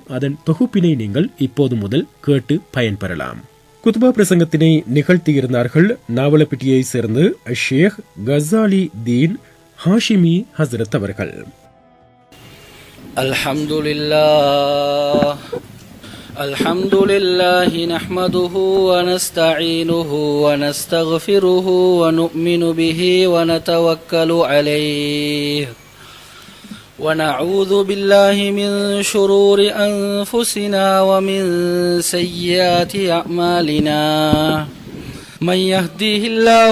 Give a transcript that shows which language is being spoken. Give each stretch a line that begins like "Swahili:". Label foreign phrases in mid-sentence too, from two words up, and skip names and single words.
Tamil: அதன் தொகுப்பினை நீங்கள் இப்போது முதல் கேட்டு பயன்பெறலாம். குத்துபா பிரசங்கத்தினை நிகழ்த்தியிருந்தார்கள் நாவலப்பிட்டியை சேர்ந்து ஷேக் கசாலி தீன் ஹாஷிமி ஹசரத் அவர்கள்.
Arabic: அல்ஹம்துலில்லாஹ் الحمد لله نحمده ونستعينه ونستغفره ونؤمن به ونتوكل عليه ونعوذ بالله من شرور أنفسنا ومن سيئات أعمالنا من يهده الله